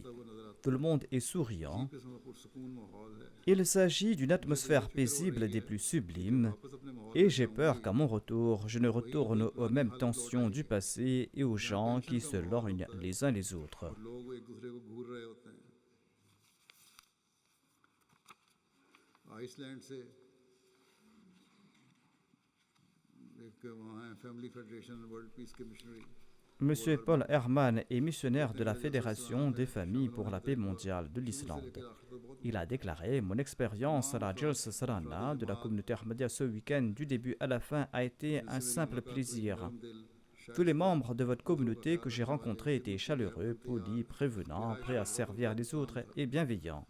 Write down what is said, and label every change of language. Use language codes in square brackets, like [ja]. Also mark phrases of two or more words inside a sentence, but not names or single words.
[fr] Tout le monde est souriant. Il s'agit d'une atmosphère paisible des plus sublimes et j'ai peur qu'à mon retour, je ne retourne aux mêmes tensions du passé et aux gens qui se lorgnent les uns les autres. [hi] आइसलैंड से एक वहाँ है फैमिली फेडरेशन वर्ल्ड पीस के मिशनरी [fr] Monsieur Paul Herman est missionnaire de la Fédération des familles pour la paix mondiale de l'Islande. Il a déclaré: Mon expérience à la Jalsa Salana de la communauté Ahmadiyya ce week-end du début à la fin a été un simple plaisir. Tous les membres de votre communauté que j'ai rencontrés étaient chaleureux, polis, prévenants, prêts à servir les autres et bienveillants.